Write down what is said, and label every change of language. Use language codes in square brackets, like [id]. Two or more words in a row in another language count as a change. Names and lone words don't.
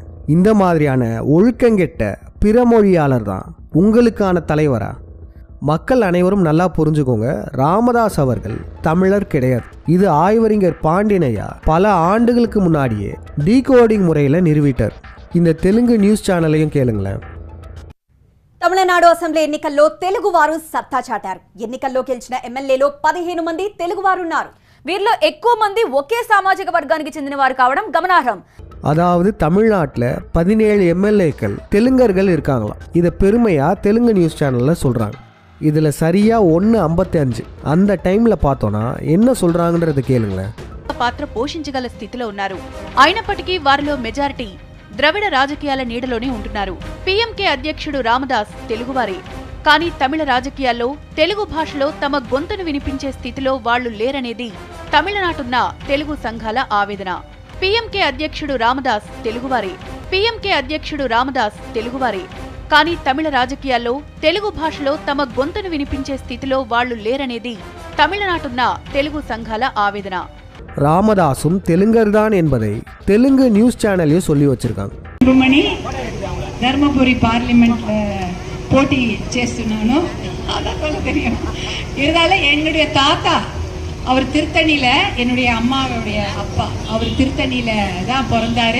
[ta] இந்த மாதிரியான ஒழுக்கங்கெட்ட பிறமொழியாளர் தான் உங்களுக்கான தலைவரா? மக்கள் அனைவரும் நல்லா புரிஞ்சுக்கோங்க, ராமதாஸ் அவர்கள் தமிழர் கிடையாது. இது ஆய்வறிஞர் பாண்டியனையா பல ஆண்டுகளுக்கு முன்னாடியே டீகோடிங் முறையில் நிறுவிட்டார். இந்த தெலுங்கு நியூஸ் சேனலையும் கேளுங்களேன். [te] తమిళనాడు అసెంబ్లీ ఎన్నికల్లో తెలుగువారు సత్తా చాటారు. ఎన్నికల్లో గెలిచిన ఎమ్మెల్యేలో 15 మంది తెలుగువారున్నారు. వీరిలో ఎక్కువ మంది ఒకే సామాజిక వర్గానికి చెందిన వారు కావడం గమనార్హం. [ta] அதாவது தமிழ்நாட்டில் 17 எம்எல்ஏக்கள் தெலுங்கர்கள் இருக்காங்களாம். இதை பெருமையாக தெலுங்கு நியூஸ் சேனலில் சொல்கிறாங்க. இதில் சரியாக 1:55 அந்த டைமில் பார்த்தோன்னா என்ன சொல்கிறாங்கன்றதை கேளுங்களேன். [te] పాత్ర పోషించగల స్థితిలో ఉన్నారు. అయినప్పటికీ వారిలో మెజారిటీ ద్రవిడ రాజకీయాల నీడలోనే ఉంటున్నారు. పీఎంకే అధ్యక్షుడు రామదాస్ తెలుగువారే. కానీ తమిళ రాజకీయాల్లో తెలుగు భాషలో తమ గొంతును వినిపించే స్థితిలో వాళ్లు లేరనేది తమిళనాటున్న తెలుగు సంఘాల ఆవేదన. పీఎంకే అధ్యక్షుడు రామదాస్ తెలుగువారే. కానీ తమిళ రాజకీయాల్లో తెలుగు భాషలో తమ గొంతును వినిపించే స్థితిలో వాళ్లు లేరనేది తమిళనాటున్న తెలుగు సంఘాల ఆవేదన. [ta] ராமதாசும் தெலுங்கர் தான் என்பதை தெலுங்கு நியூஸ் சேனல்லையும் சொல்லி வச்சிருக்காங்க. அன்புமணி தர்மபுரி பார்லிமெண்ட்ல போட்டி చేస్తున్నాను அதான் தெரியும். இருந்தாலும் என்னுடைய தாத்தா அவர் திருத்தணியில், என்னுடைய அம்மாவுடைய அப்பா அவர் திருத்தணியில் தான் பிறந்தாரு.